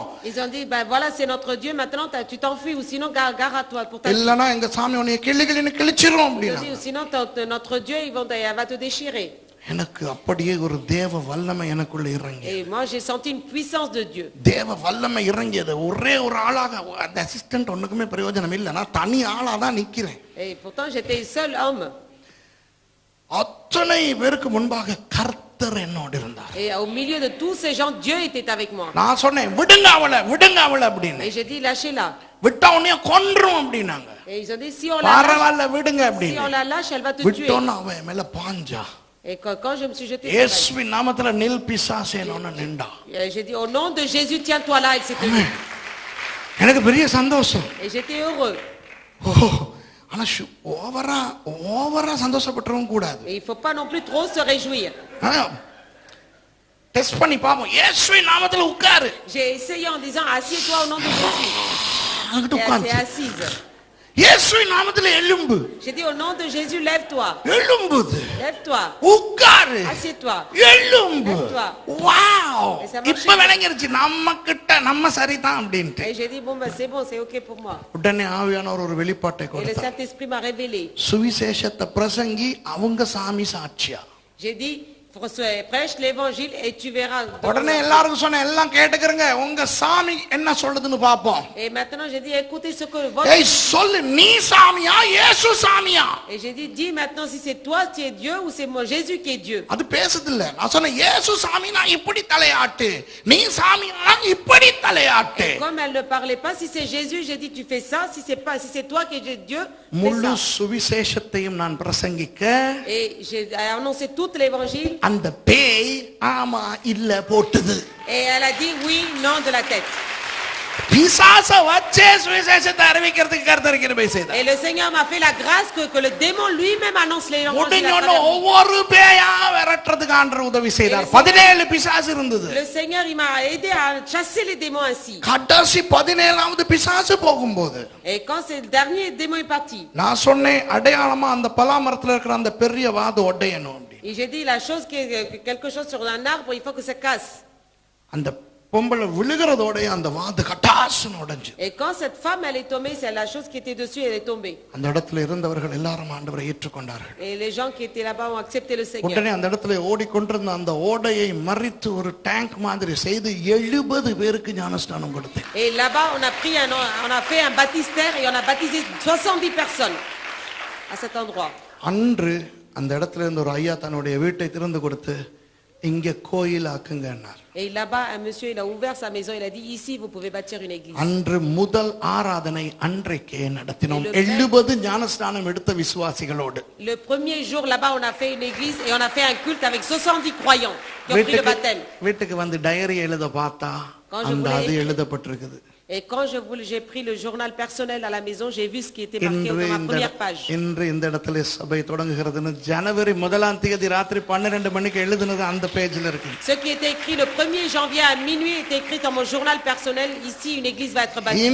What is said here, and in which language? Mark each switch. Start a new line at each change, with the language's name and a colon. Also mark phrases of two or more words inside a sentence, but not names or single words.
French: Ils ont dit, voilà c'est notre Dieu, maintenant tu t'enfuis ou sinon gare à toi pour ta vie.
Tamil: இல்லனா எங்க சாமி உன்னை கிள்ளின்னு கிழிச்சிரும் அப்படினா.
French: Ils ont dit, sinon notre Dieu elle va te déchirer.
Tamil: எனக்கு அப்படியே ஒரு தேவ வல்லமை எனக்குள்ள இறங்கி.
French: Et moi j'ai senti une puissance de Dieu.
Tamil: தேவ வல்லமை இறங்கியது. ஒரே ஒரு ஆளாக, அந்த அசிஸ்டன்ட் ஒண்ணுக்குமே பிரயோஜனம் இல்ல, நான் தனி ஆளா தான் நிக்கிறேன்.
French: Et pourtant j'étais seul homme.
Tamil: அத்தனை பேருக்கு முன்பாக கர்த்தர் என்னோடு இருந்தார்.
French: Et au milieu de tous ces gens, Dieu était avec moi.
Tamil: நான் சொன்னேன், விடுங்க அவளை அப்படின்னு.
French: Et j'ai dit, lâchez-la.
Tamil: விட்டா உன்னைய கொன்றும் அப்படினாங்க.
French: Et ils ont dit, si on la lâche, elle va te tuer.
Tamil: விட்டோன்னு அவன் மேல பாஞ்சா.
French: Et quand je me suis jeté,
Tamil: இயேசுவின் நாமத்துல நில் பிசாசேன்னு நின்றா.
French: j'ai dit, au nom de Jésus, tiens-toi là, et c'était.
Tamil: எனக்கு பெரிய சந்தோஷம்.
French: Et j'étais heureux.
Tamil: ஆனா ஓவரா சந்தோஷப்பட்டுறவும் கூடாது.
French: Et il ne faut pas non plus trop se réjouir.
Tamil: டெஸ்ட் பண்ணி பாப்போம். இயேசுவின் நாமத்துல உட்காரு.
French: J'ai essayé en disant assieds-toi au nom de Jésus.
Tamil: அங்கிட்டு
French: Et elle
Tamil: உட்கார்ந்து.
French: s'est assise.
Tamil: இயேசுவின் நாமத்துல எழும்பு.
French: J'ai dit au nom de Jésus, lève-toi.
Tamil: எழும்புது.
French: Lève-toi.
Tamil: உட்காரு.
French: Assieds-toi.
Tamil: எழும்பு.
French: Lève-toi.
Tamil: வாவ்.
French: Et ça marche.
Tamil: இப்ப விளங்கிருச்சு நம்ம சரிதான் அப்படின்ட்டு.
French: Et j'ai dit, bon, ben, c'est bon, c'est OK pour moi.
Tamil: உடனே ஆவியானவர் ஒரு வெளிப்பாட்டை
French: Et le
Tamil: கொடுத்தார்.
French: Saint-Esprit m'a révélé.
Tamil: சுவிசேஷத்தை பிரசங்கி அவங்க சாமி சாட்சியா.
French: J'ai dit, prêche l'évangile et tu verras.
Tamil: உடனே எல்லாருக்கும் சொன்ன எல்லாம் கேட்டுக்கிறங்க. உங்க சாமி என்ன சொல்லுதுன்னு பாப்போம்.
French: Et maintenant j'ai dit, écoutez ce que votre...
Tamil: ஏய் சொல்லு, நீ சாமியா இயேசு சாமியா?
French: Et j'ai dit, dis maintenant si c'est toi qui es Dieu ou c'est moi Jésus qui est Dieu.
Tamil: அது பேசுது இல்ல. நான் சொன்னேன் இயேசு சாமினா இப்படி தலையாட்டு, நீ சாமினா இப்படி தலையாட்டு.
French: Et comme elle ne parlait pas, si c'est Jésus, j'ai dit tu fais ça, si c'est toi qui es Dieu,
Tamil: முழு
French: fais ça.
Tamil: சுவிசேஷத்தையும் நான் பிரசங்கிக்க
French: Et j'ai annoncé tout l'évangile.
Tamil: அந்த பேய் ஆமா இல்ல போட்டுது.
French: Et elle a dit oui, non de la tête.
Tamil: பிசாச வச்சே சுவிசேஷத்தை அறிவிக்கிறதுக்கு கர்த்தர் கிருபை செய்தார்.
French: Et le Seigneur m'a fait la grâce que le démon lui-même annonce l'évangile.
Tamil: உடனே ஒவ்வொரு பேயா விரட்டுறதுக்கு ஆண்டவர் உதவி செய்தார். 17 பிசாசு இருந்தது.
French: Le Seigneur il m'a aidé à chasser les démons ainsi.
Tamil: கடைசி 17வது பிசாசு போகும்போது
French: Et quand c'est le dernier démon est parti.
Tamil: நான் சொன்னேன் அடையாளமா அந்த பலாமரத்துல இருக்கிற அந்த பெரிய வாது ஒட்டையணும்.
French: Et j'ai dit la chose quelque chose sur un arbre, il faut que ça casse.
Tamil: அந்த பொம்பளை விழுகிறதோட அந்த வாது கட்டாசுன்னு உடைஞ்சு.
French: Et quand cette femme elle est tombée, c'est la chose qui était dessus, elle est tombée.
Tamil: அந்த இடத்துல இருந்தவர்கள் எல்லாரும் ஆண்டவரை ஏற்றுக்கொண்டார்கள்.
French: Et les gens qui étaient là-bas ont accepté le Seigneur.
Tamil: உடனே அந்த இடத்துல ஓடிக்கொண்டிருந்த அந்த ஓடையை மறித்து ஒரு டேங்க் மாதிரி செய்து 70 பேருக்கு ஞானஸ்நானம் கொடுத்தேன்.
French: Et là-bas on a fait un baptistère et on a baptisé 70 personnes à cet endroit.
Tamil: அன்று அந்த இடத்துல இருந்து ஒரு ஐயா தன்னுடைய வீட்டை திறந்து கொடுத்து இங்க கோயில் ஆக்குங்கன்னார்.
French: Et là-bas un monsieur il a ouvert sa maison, il a dit ici vous pouvez bâtir une église.
Tamil: அன்று முதல் ஆராதனை அன்றைக்கே நடத்தினோம் 70 ஞானஸ்நானம் எடுத்த விசுவாசிகளோடு.
French: Le premier jour là-bas on a fait une église et on a fait un culte avec 70 croyants qui ont pris le baptême.
Tamil: வீட்டுக்கு வந்து டைரி எழுத பார்த்தா அந்த அது எழுதப்பட்டிருக்குது.
French: Et quand j'ai pris le journal personnel à la maison, j'ai vu ce qui était marqué dans ma première page.
Tamil: இன்று இந்த இடத்துல சபை தொடங்குகிறதுன்னு ஜனவரி 1ஆம் தேதி ராத்திரி 12 மணிக்கு எழுதுனது அந்த பேஜ்ல இருக்கு.
French: Ce qui était écrit le 1er janvier à minuit était écrit dans mon journal personnel. Ici une église va être bâtie.